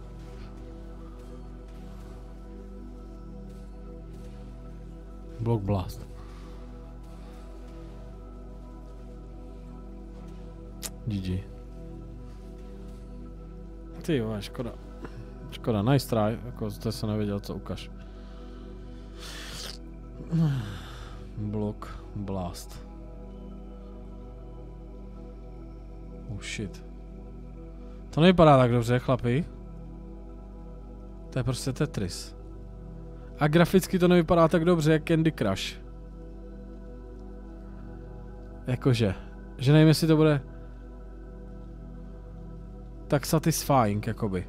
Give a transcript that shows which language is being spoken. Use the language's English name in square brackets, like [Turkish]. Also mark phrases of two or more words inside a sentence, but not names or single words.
[Czech] Block Blast. [English] GG. [Czech] Ty jo, škoda. Škoda, [English] nice try, [Czech] jako to jsem nevěděl, co ukaž. Block Blast. [English] Oh shit. [Czech] To nevypadá tak dobře, chlapi. To je prostě Tetris. A graficky to nevypadá tak dobře jak Candy Crush. Jakože. Že nevím, jestli to bude tak satisfying, jakoby.